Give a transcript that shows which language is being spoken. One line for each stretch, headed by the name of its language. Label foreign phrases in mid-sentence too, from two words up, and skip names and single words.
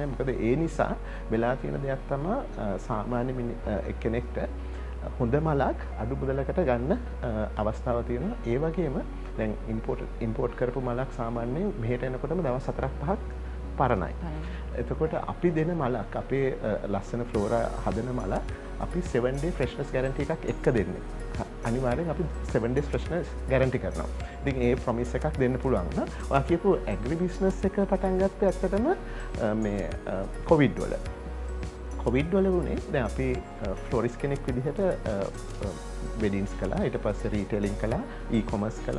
Sinhala: මොකද ඒ නිසා වෙලා තියෙන දෙයක් තමයි සාමාන්‍ය කෙනෙක්ට හොඳ මලක් අඩු මුදලකට ගන්න අවස්ථාවක් තියෙනවා. ඒ වගේම දැන් ඉම්පෝට් කරපු මලක් සාමාන්‍යයෙන් මෙහෙට එනකොටම දවස් 4-5ක් පරණයි. එතකොට අපි දෙන මලක් අපේ ලස්සන ෆ්ලෝරා හදන මල අපි
English: 7 day freshness guarantee
Sinhala: එකක් එක්ක දෙන්නේ. අනිවාර්යෙන් අපි
English: 7 days freshness guarantee
Sinhala: කරනවා. ඉතින් ඒ promise එකක් දෙන්න පුළුවන් නම් ඔයා කියපු
English: agri business
Sinhala: එක පටන් ගත්තේ ඇත්තටම මේ covid වල. covid වල වුණේ දැන් අපි ෆ්ලොරිස්ට් කෙනෙක් විදිහට වෙඩින්ස් කළා, ඊට පස්සේ රීටේලින් කළා, e-commerce කළා.